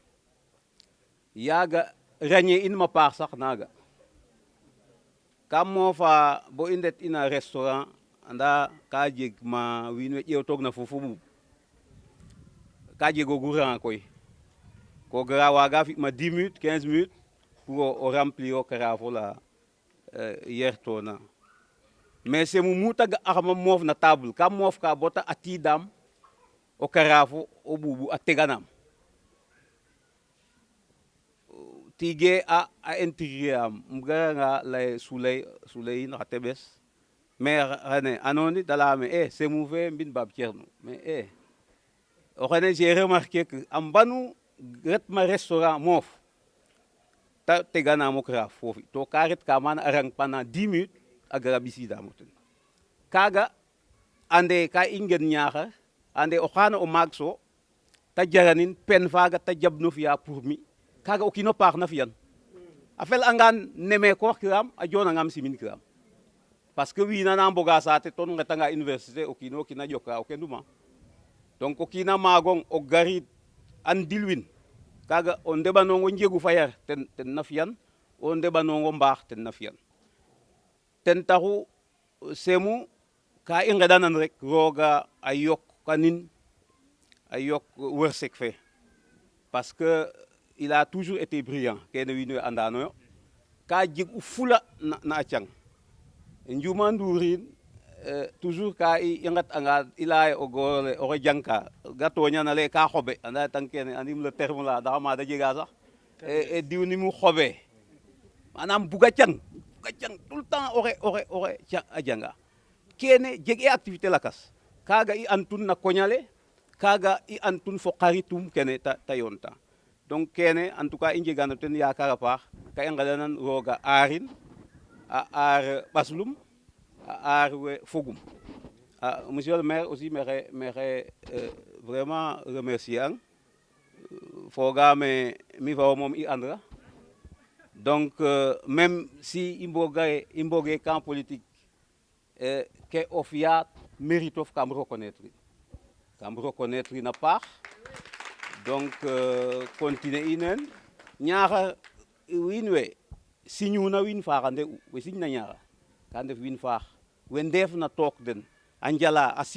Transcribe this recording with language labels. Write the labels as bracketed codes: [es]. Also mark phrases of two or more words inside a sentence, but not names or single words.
[srr] yaaga ràññee in ma paax sax naaga kam moofa bo i ndet ina restaurant anda ka jeg ma wiin we ƴeewtoogna fo ɓuuɓ ka jegoogu rang koy ko gara waaga fi ma 10 minutes 15 minutes pour o remplir o carafe ola yertoona mais semu mu ta ga'axama moof na table kam moof ka bota atiidam o carafe o ɓuuɓu a teganaam tige a intégrer am um garanga lay Souley in xa teɓes mais xene andoona da layame e semu fe mbin Bab Thierno mais o xene [fr] j'ai remarqué que [srr] a mbanu retma restaurant moof ta teganaam o carafe foofi to ka ret ka mana a rang [fr] pendant 10 minutes [srr] a gara ɓisiidaam o ten kaaga ande ka i ngen Ñaxar ande o xaana o maag so ta jaranin pen faaga ta jabno fi'a pour mi kaaga o kiin o paax na fi'an a fel'angaan nemekooxkiraam a joonangaam siminkiraam [fr] parce que [srr] wiin na mboga saate to nu nqetanga université o kiin o kiin a ƴoka o kenduma donc o kiin a maagong o garid andilwin kaaga o ndeɓanong o njegu fa yar ten na fi'an o ndeɓanong o mbaax ten na fi'an ten taxu semu ka i nqeɗanan rek rooga a yokanin a yok wërsëg fe [fr] parce que il a toujours été brillant [srr] kene wiin we andanoyo ka jeg u fula na a cang Ndiouma Ndour toujours ka i ngatanga i laya o goor ole oxe jangka ga toñana le ka xoɓe anda tang kene andim [fr] le terme [srr] la ndaxa mada jega sax e diw ni mu xoɓe manam buga cang [fr] tout le temps [srr] oxe a janga kene jeg e activité lakas kaga i antun na koñale kaga i antun fo xaritum kene ta yonta donc kene [fr] en tout cas [srr] i njegano ten yaakaar a paax ka i nqeɗanan rooga aarin a aar ɓaslum a aar we fogum [fr] monsieur le maire aussi [srr] maxey vraiment remercier ang fogaame mi fo wo moom i andra donc [fr] même si [srr] i mboge camp politique ke o fiya mérite of kam reconnaître in a paax [fr] donc continuer [srr] inen Niakhar wiin we siñuna wiin faax a nde'u we siñna Niakhar ka ndef wiin faax we ndeefna took den a njala a